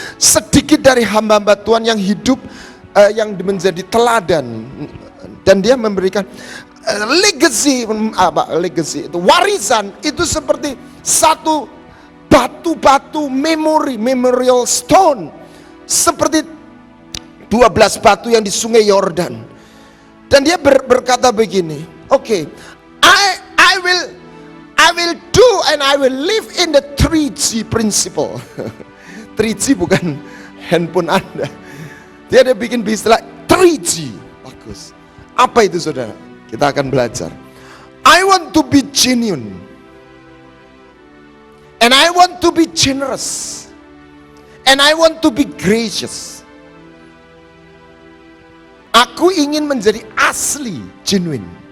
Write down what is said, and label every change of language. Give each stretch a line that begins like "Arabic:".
Indonesian: Sedikit dari hamba-hamba Tuhan yang hidup yang menjadi teladan, dan dia memberikan legacy itu warisan itu seperti satu batu-batu
English: memorial stone,
Indonesian: seperti 12 batu yang di sungai Yordan.
English: Dan dia berkata begini, okay, I will do and I will live in the 3G principle.
Indonesian: 3G bukan handphone Anda. Dia ada bikin istilah 3G. Bagus. Apa itu saudara? Kita akan belajar.
English: I want to be genuine. And I want to be generous. And I want to be gracious.
Indonesian: Aku ingin menjadi asli, genuine.